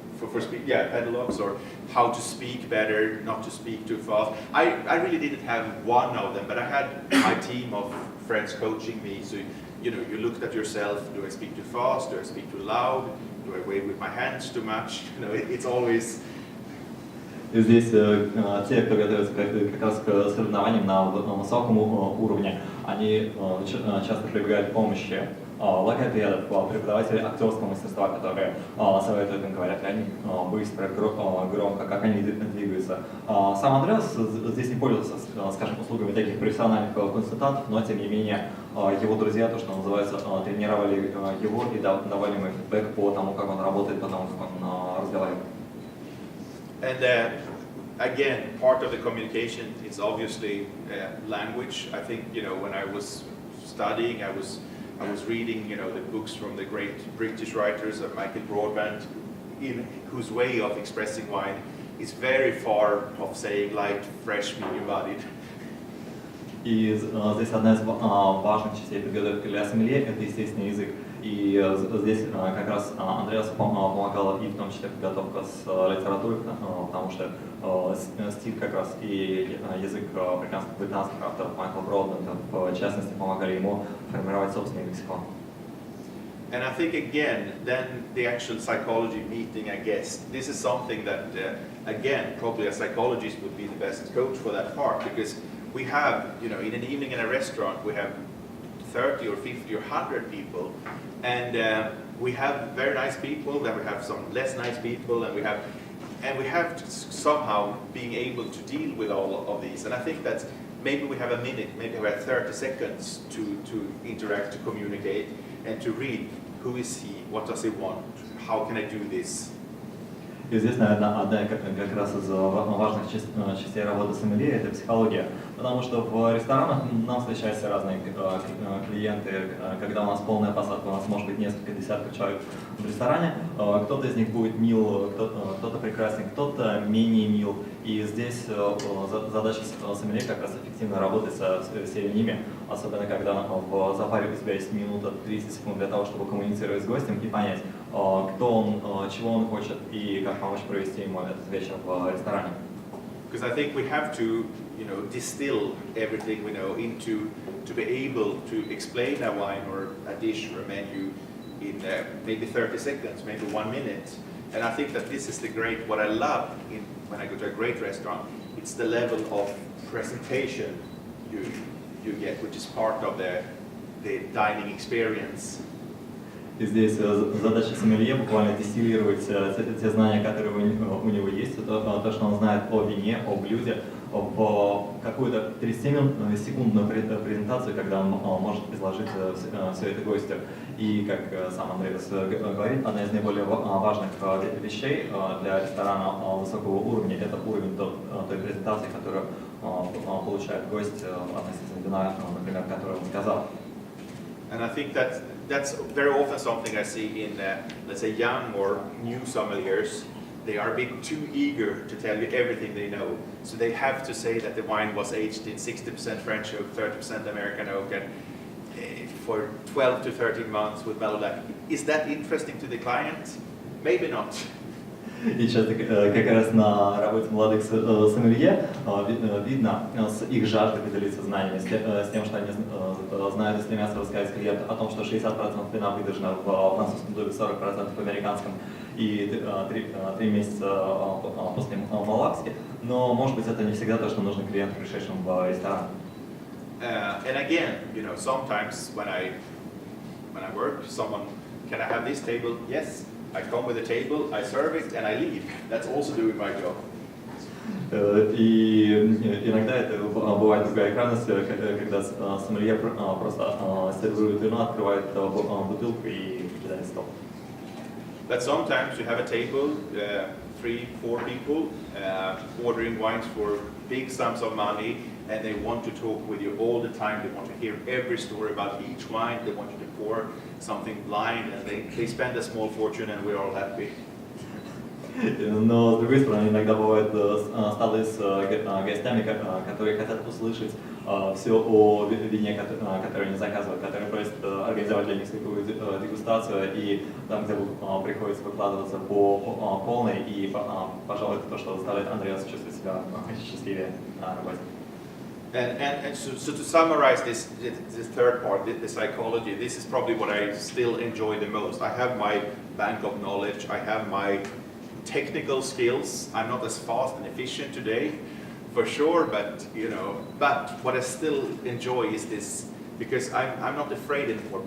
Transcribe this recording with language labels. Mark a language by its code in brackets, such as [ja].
[en] For speak, yeah, pedalogs, or how to speak better, not to speak too fast. I really didn't have one of them, but I had my team of friends coaching me. So, you looked at yourself, do I speak too fast, do I speak too loud? Do I wave with my hands too much? It's always. [ru] И здесь те, кто готовится как раз к соревнованиям на высоком уровне, они часто прибегают к помощи логопедов, преподавателей актерского мастерства, которые советуют им, говорят ли они быстро, громко, как они двигаются. Сам Андреас здесь не пользовался, скажем, услугами таких профессиональных консультантов, но тем не менее его друзья, то, что называется, тренировали его и давали ему фидбэк по тому, как он работает, по тому, как он разговаривает. [en] And again, part of the communication is obviously language. I think when I was studying, I was reading the books from the great British writers, Michael Broadbent, in whose way of expressing wine is very far of saying light, fresh, medium-bodied. [ru] И здесь одна из важных частей подготовки для сомелье – это естественный язык. И здесь как раз Андреас помогал и в том числе подготовка с литературой, потому что стиль как раз и язык британских авторов Майкла Бродбента, в частности, помогали ему формировать собственный лексикон. [en] And I think again, then the actual psychology meeting a guest, this is something that, again, probably a psychologist would be the best coach for that part, because we have, in an evening in a restaurant, we have 30 or 50 or 100 people, and we have very nice people, then we have some less nice people, and we have to somehow being able to deal with all of these. And I think that maybe we have a minute, maybe we have 30 seconds to interact, to communicate, and to read who is he, what does he want, how can I do this. [ru] И здесь, наверное, одна как раз из важных частей работы сомелье – это психология. Потому что в ресторанах нам встречаются разные клиенты, когда у нас полная посадка, у нас может быть несколько десятков человек в ресторане. Кто-то из них будет мил, кто-то прекрасен, кто-то менее мил. И здесь задача сомелье как раз эффективно работать со всеми ними, особенно когда в запаре у тебя есть минута 30 секунд для того, чтобы коммуницировать с гостем и понять, кто он, чего он хочет и как помочь провести ему этот вечер в ресторане. [en] Because I think we have to, distill everything we know into to be able to explain a wine or a dish or a menu in maybe 30 seconds, maybe 1 minute. And I think that this is what I love when I go to a great restaurant. It's the level of presentation you get, which is part of the dining experience. [ru] И здесь задача сомелье буквально дистиллировать те знания, которые у него есть, то, что он знает о вине, о блюде, в какую-то 30-секундную презентацию, когда он может изложить все это гостю. И, как сам Андреас говорит, одна из наиболее важных вещей для ресторана высокого уровня – это уровень той презентации, которую получает гость относительно вина, например, которое он заказал. [en] And I think that's very often something I see in, let's say, young or new sommeliers. They are a bit too eager to tell you everything they know. So they have to say that the wine was aged in 60% French oak, 30% American oak, and for 12 to 13 months with Malolac. Is that interesting to the client? Maybe not. [ru] И часто как раз на работе молодых сомелье видно с их жаждой поделиться знаниями, с тем, что они знают и стремятся рассказать клиенту о том, что 60% вина выдержано в французском доме, 40% в американском и 3 месяца после малакски. Но, может быть, это не всегда то, что нужно клиенту, пришедшему в ресторан. [en] And again, sometimes when I work, someone, can I have this table? Yes. I come with a table, I serve it, and I leave. That's also doing my job. [ru] И иногда это бывает другая крайность, когда сомелье просто сервирует вино, открывает бутылку и кидает стол. [en] But sometimes you have a table, 3-4 people ordering wines for big sums of money, and they want to talk with you all the time. They want to hear every story about each wine. They want you to pour something blind, and they spend a small fortune, and we're all happy. [ru] Но с другой стороны, иногда бывают столы с гостями, которые хотят услышать все о вине, которое они заказывают, которые просят организовать для них такую дегустацию, и там, где приходится выкладываться по полной, и, пожалуй, это то, что заставляет Андреаса чувствовать себя счастливее на работе. [en] And so to summarize this third part, the psychology, this is probably what I still enjoy the most. I have my bank of knowledge, I have my technical skills. I'm not as fast and efficient today, for sure, but what I still enjoy is this, because I'm not afraid anymore.